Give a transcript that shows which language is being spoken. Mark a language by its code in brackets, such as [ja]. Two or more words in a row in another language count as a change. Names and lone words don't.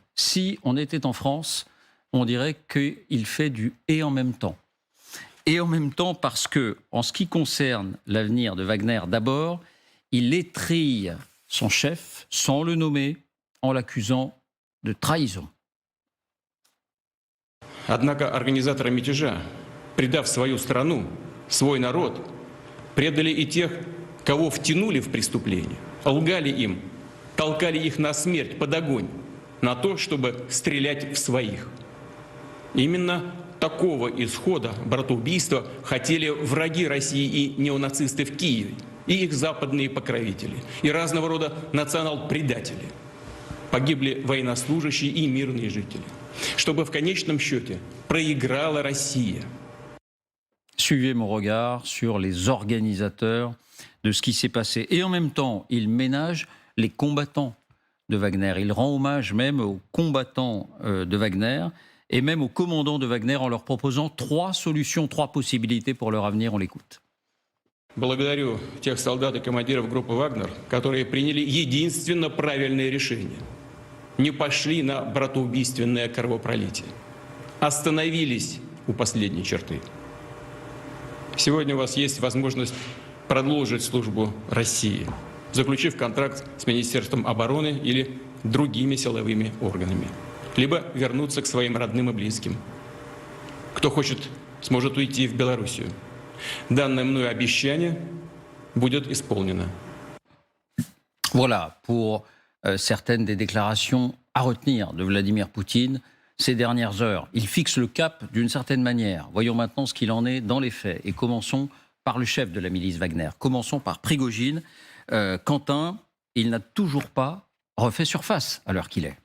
[fr] Si on était en France, on dirait qu'il fait du « et en même temps ». Et en même temps parce que, en ce qui concerne l'avenir de Wagner, d'abord, il étrille son chef sans le nommer, en l'accusant de trahison. [ru] Однако организаторы мятежа, предав свою страну, свой народ, предали и тех, кого втянули в преступление, лгали им, толкали их на смерть, под огонь, на то, чтобы стрелять в своих. Именно такого исхода братоубийства хотели враги России и неонацисты в Киеве, и их западные покровители, и разного рода национал-предатели. Погибли военнослужащие и мирные жители, чтобы в конечном счете проиграла Россия. [fr] Suivez mon regard sur les organisateurs de ce qui s'est passé. Et en même temps, il ménage les combattants de Wagner. Il rend hommage même aux combattants de Wagner et même aux commandants de Wagner en leur proposant 3 solutions, 3 possibilités pour leur avenir. On l'écoute. [ru] Благодарю тех солдат и командиров группы «Вагнер», которые приняли единственно правильное решение. Не пошли на братоубийственное кровопролитие. Остановились у последней черты. Сегодня у вас есть возможность продолжить службу России, заключив контракт с Министерством обороны или другими силовыми органами, либо вернуться к своим родным и близким. Кто хочет, сможет уйти в Белоруссию. Данное мною обещание будет исполнено. [fr] Voilà pour certaines des déclarations à retenir de Vladimir Poutine ces dernières heures. Il fixe le cap d'une certaine manière. Voyons maintenant ce qu'il en est dans les faits. Et commençons par le chef de la milice Wagner. Commençons par Prigojine. Quentin, il n'a toujours pas refait surface à l'heure qu'il est.